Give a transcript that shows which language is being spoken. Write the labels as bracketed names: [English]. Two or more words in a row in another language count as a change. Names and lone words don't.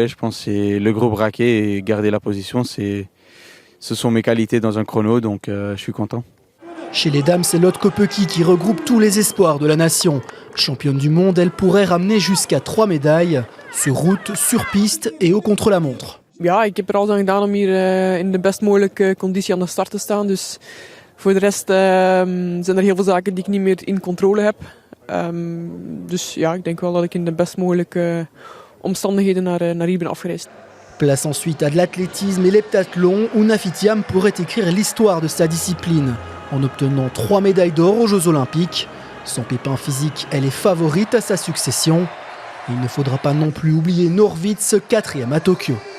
[French] Je pense que c'est le gros braquet et garder la position, ce sont mes qualités dans un chrono, donc je suis content. Chez les dames, c'est Lotte Kopecky qui regroupe tous les espoirs de la nation. Championne du monde, elle pourrait ramener jusqu'à 3 médailles, sur route, sur piste et au contre-la-montre. [Dutch] Ja, ik heb alles aan gedaan om hier in de best mogelijke conditie aan de start te staan. Dus voor de rest zijn er heel veel zaken die ik niet meer in controle heb. Dus ja, ik denk wel dat ik in de best mogelijke omstandigheden naar hier ben afgereisd. [French] Place ensuite à de l'athlétisme et l'heptathlon où Nafi Thiam pourrait écrire l'histoire de sa discipline en obtenant 3 médailles d'or aux Jeux Olympiques. Sans pépin physique, elle est favorite à sa succession. Il ne faudra pas non plus oublier Norwitz, 4e à Tokyo.